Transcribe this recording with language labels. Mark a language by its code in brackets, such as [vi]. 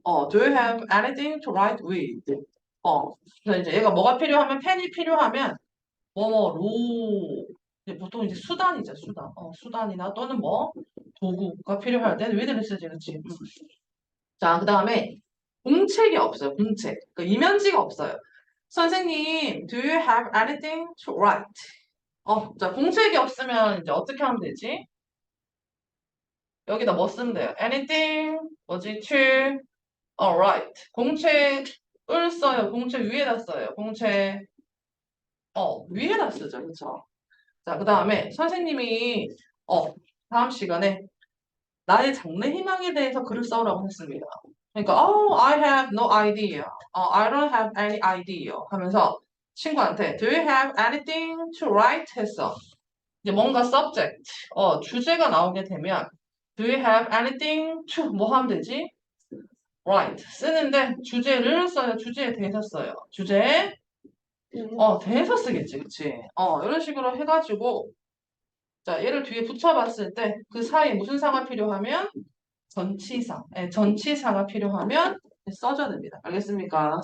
[en] do you have anything to write with? [ko] 그래서 이제 얘가 뭐가 필요하면, 펜이 필요하면, 로. 보통 이제 수단이죠, 수단. 수단이나 또는 도구가 필요할 때는 with를 쓰지, 그치? 자, 그 다음에, 공책이 없어요, 공책. 그러니까 이면지가 없어요. [en] 선생님, do you have anything to write? [ko] 자, 공책이 없으면 이제 어떻게 하면 되지? 여기다 뭐 쓰면 돼요? anything, 뭐지? [en] to, write. [ko] 공책을 써요. 공책 위에다 써요. 공책, 위에다 쓰죠. 그쵸? 자, 그 다음에 선생님이, 다음 시간에 나의 장래 희망에 대해서 글을 써오라고 했습니다. 그러니까, [en] I have no idea. I don't have any idea. [ko] 하면서 친구한테 [en] Do you have anything to write? [ko] 했어. 이제 뭔가 subject, 주제가 나오게 되면 [en] Do you have anything to [ko] 뭐 하면 되지? write 쓰는데 주제를 써요. 주제에 대해서 써요. 주제에 대해서 쓰겠지, 그치? 이런 식으로 해가지고 자 얘를 뒤에 붙여봤을 때 그 사이에 무슨 사가 필요하면 전치사, 전치사가 필요하면 써줘야 됩니다. 알겠습니까?